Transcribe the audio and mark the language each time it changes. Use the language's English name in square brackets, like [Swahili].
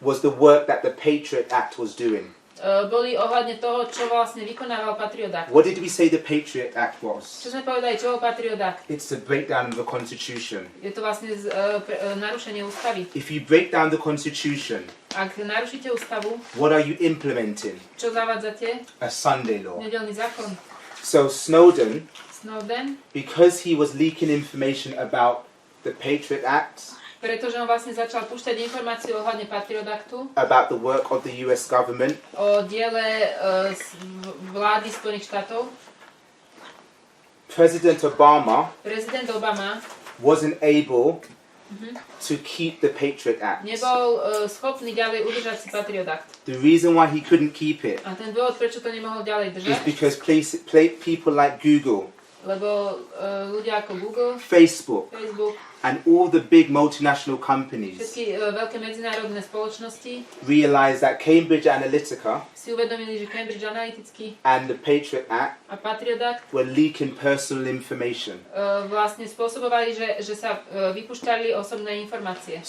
[English] was the work that the Patriot Act was doing. [Slovak] boli ohľadne toho, čo vlastne vykonával Patriot Act. [English] What did we say the Patriot Act was? [Slovak] Čo sme povedali, čo bol Patriot Act? [English] It's the breakdown of the Constitution. [Slovak] Je to vlastne narušenie ústavy. [English] If you break down the Constitution, [Slovak] Ak narušíte ústavu, [English] what are you implementing? [Slovak] čo zavádzate? [English] A Sunday law. [Slovak] Nedeľný zákon. [English] So Snowden, because he was leaking information about the Patriot Act, [Slovak] pretože on vlastne začal púšťať informácie ohľadne Patriot Actu, [English] about the work of the US government, [Slovak] o diele vlády Spojených štátov, [English] President Obama [Slovak] prezident Obama [English] wasn't able to keep the Patriot Act. [Slovak] nebol schopný ďalej udržať si Patriot Act. [English] The reason why he couldn't keep it [Slovak] A ten dôvod, prečo to nemohol ďalej [English] is [Slovak] držať, [English] because people like Google, [Slovak] lebo ľudia ako Google, [English] Facebook, [Slovak] Facebook, [English] and all the big multinational companies [Slovak] všetky veľké medzinárodné spoločnosti [English] realized that Cambridge Analytica [Slovak] si uvedomili, že Cambridge Analyticky [English] and the Patriot Act [Slovak] a Patriot Act [English] were leaking personal information. [Slovak] vlastne spôsobovali, že sa vypúšťali osobné informácie.